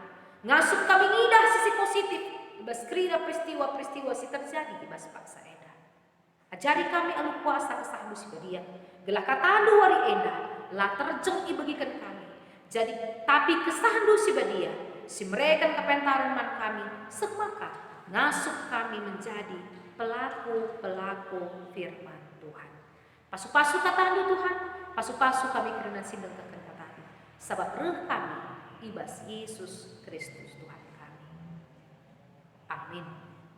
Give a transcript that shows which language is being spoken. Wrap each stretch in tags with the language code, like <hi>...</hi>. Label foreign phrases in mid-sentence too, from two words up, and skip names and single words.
<btx>Ngasuh kami ngidah sisi positif ibas krina peristiwa-peristiwa si terjadi ibas paksa enda. Ajari kami alu kuasa kesahdu si badia. Gelah katandu wari enda lah terjeng ibagikan kami. Jadi tapi kesahdu si badia si mereka kepentaran man kami semaka ngasuh kami</btx> <id>menjadi pelaku-pelaku firman Tuhan.</id> <btx>Pasu-pasu katandu Tuhan, pasu-pasu kami kerana sindang tekan katandu. Sebab reh kami ibas Yesus Kristus Tuhan kami. Amin.</btx>